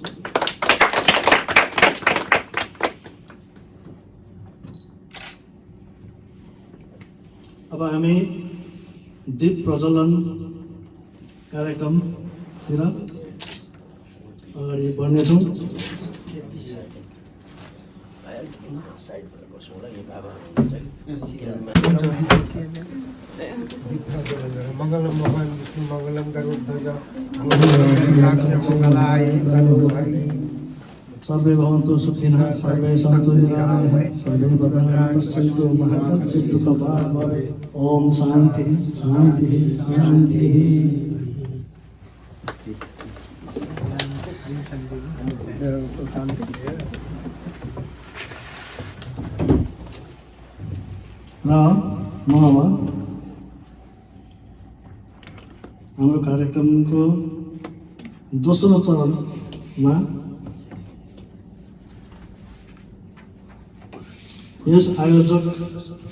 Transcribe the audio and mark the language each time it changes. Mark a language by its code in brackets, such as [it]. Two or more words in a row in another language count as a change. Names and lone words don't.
[ne] अब हामी दीप प्रज्वलन कार्यक्रमतिर अगाडि बढ्नेछौँ। [sa] मङ्गलम भगवान् विष्णु मङ्गलम गरुडध्वज मङ्गलाय तनुहरि सर्वे भवन्तु सुखिनः सर्वे सन्तु निरामयाः सर्वे भद्राणि पश्यन्तु मा कश्चित् दुःखभाग् भवेत्। ओम शान्ति शान्ति शान्ति। [ne] र म अब हाम्रो कार्यक्रमको दोस्रो चरणमा यस आयोजक